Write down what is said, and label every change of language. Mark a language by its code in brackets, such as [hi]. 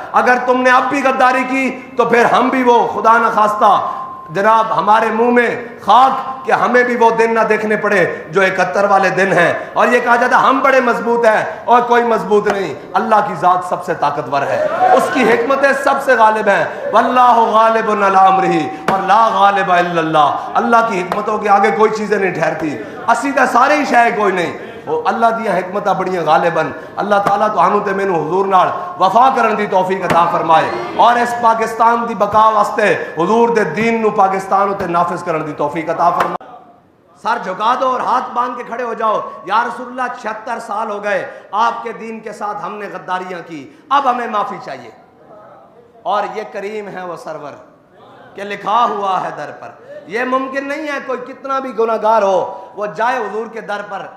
[ur] اگر تم نے اب بھی غداری کی تو پھر ہم بھی وہ خدا نخواستہ جناب ہمارے منہ میں خاک کہ ہمیں بھی وہ دن نہ دیکھنے پڑے جو 71 والے دن ہیں اور یہ کہا جاتا ہم بڑے مضبوط ہیں اور کوئی مضبوط نہیں. اللہ کی ذات سب سے طاقتور ہے، اس کی حکمتیں سب سے غالب ہیں. [ar] واللہ غالب علی امرہ اور لا غالب الا اللہ. [ur] اللہ کی حکمتوں کے آگے کوئی چیزیں نہیں ٹھہرتی. اسی طرح سارے ہی شے کوئی نہیں. [pa] اللہ دیا حکمتاں بڑیاں غالباً. اللہ تعالیٰ تو ہانوں تے مینوں حضور نال وفا کرن دی توفیق عطا فرمائے اور اس پاکستان دی بقا واسطے حضور دے دین نو پاکستان تے نافذ کرن دی توفیق عطا فرمائے. [ur] سر جھکا دو اور ہاتھ باندھ کے کھڑے ہو جاؤ. یا رسول اللہ 76 سال ہو گئے آپ کے دین کے ساتھ ہم نے غداریاں کی، اب ہمیں معافی چاہیے. اور یہ کریم ہے وہ سرور کہ لکھا ہوا ہے در پر. یہ ممکن نہیں ہے کوئی کتنا بھی گناہگار ہو وہ جائے حضور کے در پر.